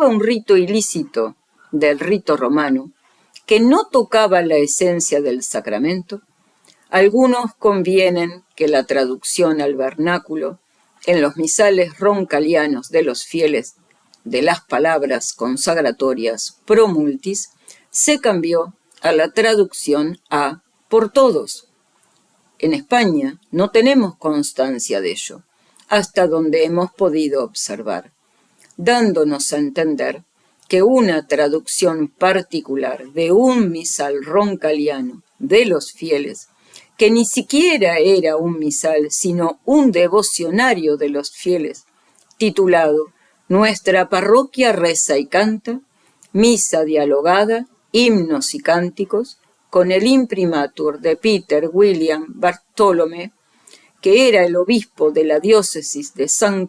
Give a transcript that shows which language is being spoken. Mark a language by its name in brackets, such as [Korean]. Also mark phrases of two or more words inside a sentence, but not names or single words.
[Spanish] un rito ilícito del rito romano que no tocaba la esencia del sacramento, algunos convienen que la traducción al vernáculo en los misales roncalianos de los fieles de las palabras consagratorias [Latin] pro multis [Spanish] se cambió a la traducción a por todos. En España no tenemos constancia de ello, hasta donde hemos podido observar, dándonos a entender que una traducción particular de un misal roncaliano de los fieles, que ni siquiera era un misal, sino un devocionario de los fieles, titulado Nuestra parroquia reza y canta, misa dialogada, himnos y cánticos, con el imprimatur de Peter William Bartolome, que era el obispo de la diócesis de St.